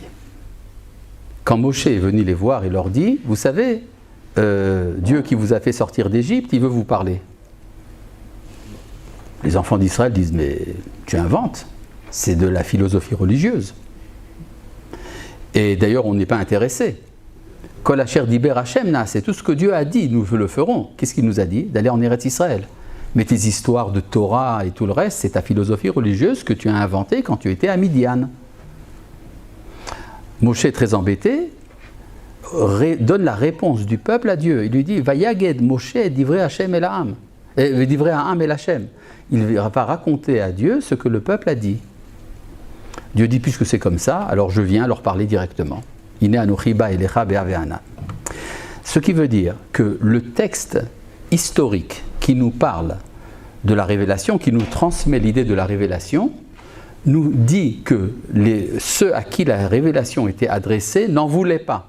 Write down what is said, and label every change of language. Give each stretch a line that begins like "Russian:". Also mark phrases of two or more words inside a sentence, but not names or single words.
French: Quand Moshe est venu les voir, il leur dit, vous savez, Dieu qui vous a fait sortir d'Égypte, il veut vous parler. Les enfants d'Israël disent, mais tu inventes, c'est de la philosophie religieuse. Et d'ailleurs, on n'est pas intéressé.
Hebrew: כל אשר דבר השם נא,
French: c'est tout ce que Dieu a dit, nous le ferons. Qu'est-ce qu'il nous a dit ? D'aller en Eretz Israël. Mais tes histoires de Torah et tout le reste, c'est ta philosophie religieuse que tu as inventée quand tu étais à Midian. Moshe, très embêté, donne la réponse du peuple à Dieu. Il lui dit,
Hebrew: ויגד משה דברי השם אל העם, דברי העם אל השם.
French: Il va raconter à Dieu ce que le peuple a dit. Dieu dit, puisque c'est comme ça, alors je viens leur parler directement. Ce qui veut dire que le texte historique qui nous parle de la révélation, qui nous transmet l'idée de la révélation, nous dit que ceux à qui la révélation était adressée n'en voulaient pas.